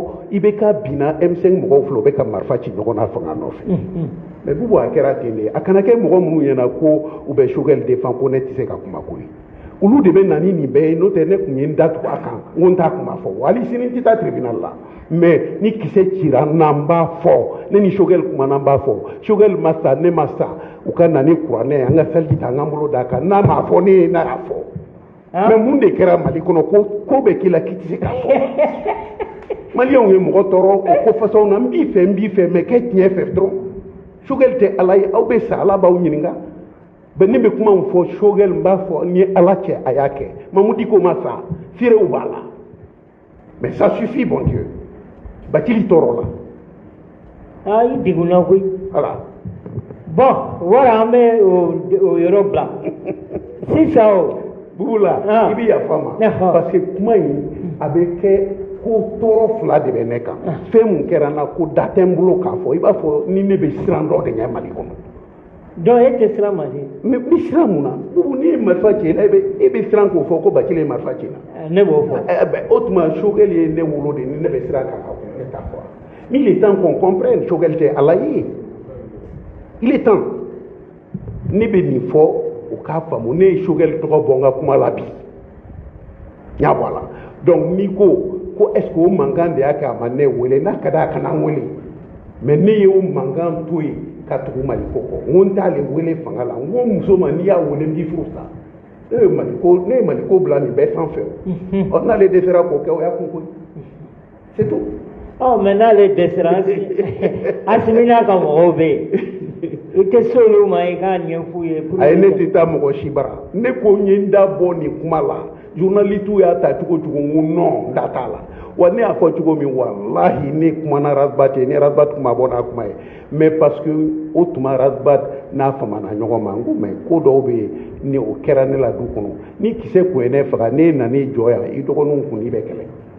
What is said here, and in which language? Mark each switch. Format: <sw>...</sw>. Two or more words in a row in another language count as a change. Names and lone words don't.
<bm>i bɛ ka binna M5 mɔgɔw filɛ u bɛ ka marifa ci ɲɔgɔn na fanga nɔfɛ mais bubu a kɛra ten de a kana kɛ mɔgɔ minnu ɲɛna ko u bɛ Sogɛl défend ko ne tɛ se ka kuma ko ye olu de bɛ na ni nin bɛɛ ye n'o tɛ ne tun ye n datugu a kan n ko n t'a kuma fɔ hali sini n tɛ taa tribunal la mais ni kisɛ cira n'an b'a fɔ ne ni Sogɛl kuma n'an b'a fɔ Sogɛl ma sa ne ma sa u ka na ni kuranɛ an ka seliji ta an k'an bolo d'a kan n'a m'a fɔ ne ye n'a y'a fɔ mais mun de kɛra Mali kɔnɔ ko bɛ k'i la k'i tɛ se k'a fɔ maliyɛnw ye mɔgɔ tɔɔrɔ o ko façon na n b'i fɛ mais kɛ tiɲɛ fɛ dɔrɔn Sogɛl tɛ Ala ye aw bɛ sa Ala b'aw ɲininka ben ne bɛ kuma min fɔ Sogɛl n b'a fɔ ni Ala cɛ a y'a kɛ Mamu Diko ma sa firew b'a la</bm> <fr>mais ça suffit bon Dieu</fr> <bm>Bacili tɔɔrɔ la i degunna koyi voilà bon wara an bɛ o yɔrɔ bila sisan o Bubula i bɛ yafa ma</bm> <fr>parce que</fr> <bm>kuma in a bɛ kɛ ko tɔɔrɔ 2 de bɛ ne kan fɛn mun kɛra n na ko da tɛ n bolo k'a fɔ i b'a fɔ ni ne bɛ siran dɔ de ɲɛ Mali kɔnɔ donc e tɛ siran ma de mais n bɛ siran mun na Bubu n'i ye marifa ci la e bɛ siran k'o fɔ ko Bacili ye marifa ci la ne b'o fɔ o tuma Sogɛl ye ne wolo de ni ne bɛ siran k'a fɔ ne t'a fɔ</bm> <fr>mais il est temps qu'on comprenne</fr> <bm>Sogɛl tɛ Ala ye</bm> <fr>il est temps</fr> <bm>ne bɛ nin fɔ o k'a faamu ne ye Sogɛl tɔgɔ bɔ n ka kuma la bi n y'a bɔ a la donc n'i ko</bm> <fr>est ce que</fr> <bm>o mankan de y'a kɛ a ma ne wele n'a ka d'a kana n wele mais ne ye o mankan to yen ka tugu Maliko kɔ n ko n t'ale wele fanga la n ko muso ma n'i y'a wele n b'i furu sa ne ye Maliko bila nin bɛɛ sanfɛ o n'ale dɛsɛra k'o kɛ o y'a kun koyi</bm> <fr>c'est tout</fr> <bm>mais n'ale dɛsɛra an simina ka mɔgɔw bɛ yen i tɛ se olu ma i k'a ɲɛf'u ye a ye ne tɛ taa mɔgɔ si bara ne ko n ye n da bɔ nin kuma la journalistes y'a ta cogo cogo n ko non n da t'a la wa ne y'a fɔ cogo min walahi ne kumana Razbat ye ne Razbat kuma bɔ n'a kuma ye</bm> <fr>mais parce que</fr> <bm>o tuma Razbat n'a famana ɲɔgɔn ma n ko mais ko dɔw bɛ yen ni o kɛra ne la du kɔnɔ ni kisɛ kun ye ne faga ne nan'i jɔ yan i dɔgɔninw kun i bɛ kɛlɛ</bm>